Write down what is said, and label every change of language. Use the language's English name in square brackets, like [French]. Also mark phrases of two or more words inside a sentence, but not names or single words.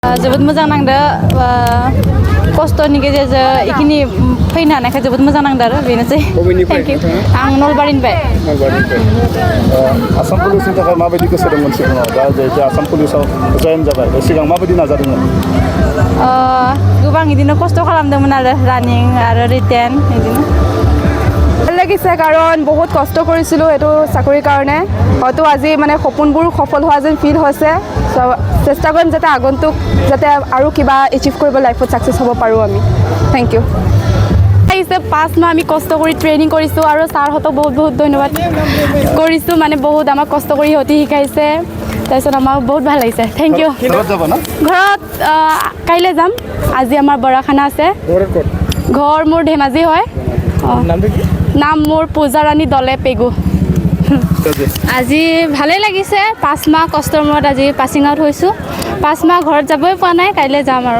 [Bodo] जोबोद मोजां नांदो खस्थ'नि गेजेरजों इखिनि फैनो हानायखाय जोबोद मोजां नांदो आरो बेनोसै बबेनिफ्राय आं नलबारिनिफ्राय आसाम पुलिसनि थाखाय माबायदि गोसो दंमोन सिगाङाव दा जिहेतु आसाम पुलिसाव जयेन जाबाय सिगां माबायदि नाजादोंमोन गोबां इदिनो खस्थ' खालामदोंमोन आरो रानिं आरो रिटेन इदिनो [Assamese] ভাল লাগিছে কাৰণ বহুত কষ্ট কৰিছিলোঁ এইটো চাকৰিৰ কাৰণে হয়তো আজি মানে সপোনবোৰ সফল হোৱা যেন ফিল হৈছে চেষ্টা কৰিম যাতে আগন্তুক যাতে আৰু কিবা এচিভ কৰিব লাইফত ছাকচেছ হ'ব পাৰোঁ আমি [English] thank you [Assamese] আহিছে 5 মাহ আমি কষ্ট কৰি ট্ৰেইনিং কৰিছোঁ আৰু ছাৰহঁতক বহুত বহুত ধন্যবাদ কৰিছোঁ মানে বহুত আমাক কষ্ট কৰি সিহঁতি শিকাইছে তাৰপিছত আমাক বহুত ভাল লাগিছে [English] thank you [Assamese] ঘৰত কাইলৈ যাম আজি আমাৰ বৰাখানা আছে ঘৰ মোৰ ধেমাজি হয় নাম মোৰ পূজাৰাণী দলে পেগু আজি ভালেই লাগিছে 5 মাহ কষ্টৰ মূৰত আজি [English] passing out [Assamese] হৈছোঁ 5 মাহ ঘৰত যাবই পোৱা নাই কাইলৈ যাম আৰু